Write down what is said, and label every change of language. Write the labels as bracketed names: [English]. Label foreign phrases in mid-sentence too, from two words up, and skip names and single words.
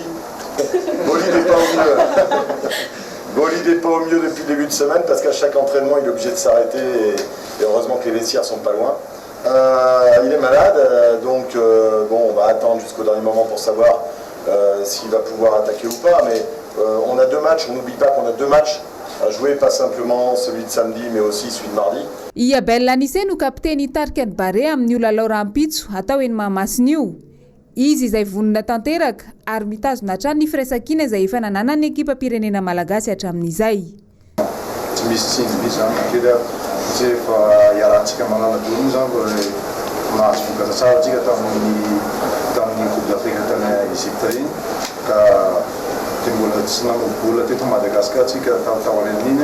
[French] Bolide n'est pas au mieux. Bolide n'est pas au mieux depuis le début de semaine, parce qu'à chaque entraînement il est obligé de s'arrêter, et heureusement que les vestiaires sont pas loin. Il est malade, donc bon, on va attendre jusqu'au dernier moment pour savoir s'il va pouvoir attaquer ou pas, mais on a 2 matchs, on n'oublie pas qu'on a 2 matchs à jouer, pas simplement celui de samedi mais aussi celui de mardi. [Malagasy] Iabel Anise no kapteny hitarika ny Barea amin'io lalao rampitso atao eny Mahamasina io. Izy izay vonina tanteraka ary mitazona hatrany ny firaisankina izay efa nanana ny ekipa pirenena malagasy hatramin'izay. Tsy misy tsinjy zany kely tsy efa iarahantsika manana-dono zany mahazo vokatra tsara tsika tamin'ny Coupe d'Afrique tany Egypte iny, ka dia mbola tsy nanobola teto Madagascar tsika tao alen'iny.